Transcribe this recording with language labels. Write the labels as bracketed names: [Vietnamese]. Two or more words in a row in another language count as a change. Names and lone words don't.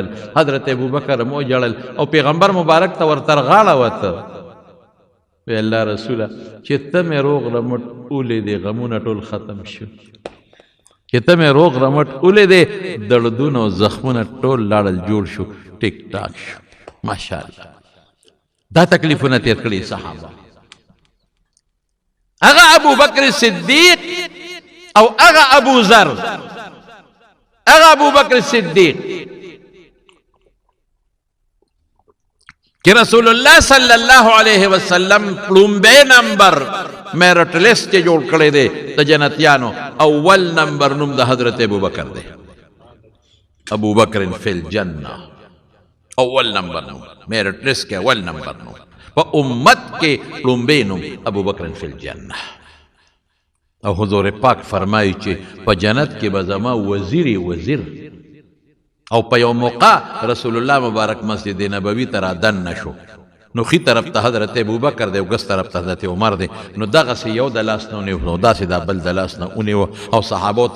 [Pashto] حضرت ابوبکر هم وجړل او پیغمبر مبارک ته ورتر غاړه وته وی الله رسوله چې ته مې روغ رمټ ولیدې غمونه ټول ختم شو چې ته مې روغ رمټ ولیدې دردونه او زخمونه ټول لاړل جوړ شو ټیک ټاک شو ماشاءالله دا تکلیفونه تیر کړي صحابه هغه ابو بکر صدیق او هغه ابو ذر هغه ابو بکر صدیق کہ رسول اللہ صلی اللہ علیہ وسلم پلومبے نمبر [English] merit list [Pashto] کے جوڑ کڑے دے تا جنتیانو اول نمبر نم دا حضرت ابو بکر دے [Arabic] ابو بکر فی الجنہ [Pashto] اول نمبر نم [English] merit list [Pashto] کے اول نمبر نم و امت کے پلومبے نم [Arabic] ابو بکر فی الجنہ [Pashto] او حضور پاک فرمایي چې په جنت کې به زما وزیر او په یو موقع رسول الله مبارک مسجد نبوي ته رادن نشو نو خي طرف ته حضرت ابوبکر دی او ګس طرف ته حضرت عمر دی نو دغسې یو د لاس نه ونیو نو داسې دا بل د لاس نه ونیوه او صحابو ته